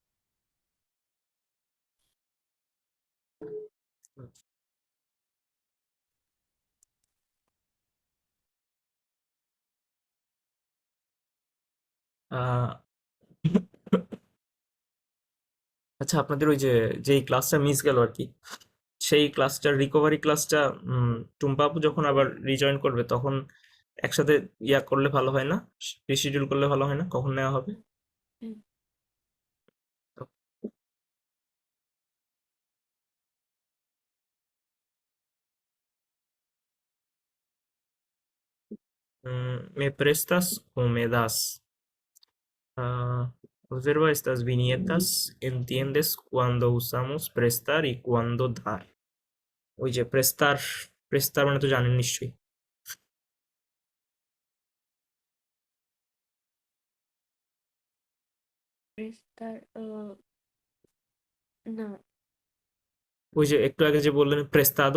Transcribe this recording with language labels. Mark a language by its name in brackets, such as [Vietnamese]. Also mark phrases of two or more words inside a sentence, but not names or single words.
[Bangla] আহ আচ্ছা, আপনাদের ওই যে যেই ক্লাসটা মিস গেল আর কি, সেই ক্লাসটার রিকভারি ক্লাসটা টুম্পা আপু যখন আবার রিজয়েন করবে তখন একসাথে ইয়া করলে ভালো হয় না? রিশিডিউল করলে ভালো হয় না? কখন নেওয়া হবে? হুম, [Spanish] ¿Me prestas o me das? Observa estas viñetas, ¿entiendes cuando usamos prestar y cuando dar? [Bangla] ওই যে প্রেস্তার, প্রেস্তার মানে তো জানেন নিশ্চয়ই। prestar, না। ওই যে একটু আগে যে বললেন প্রেস্তাদো,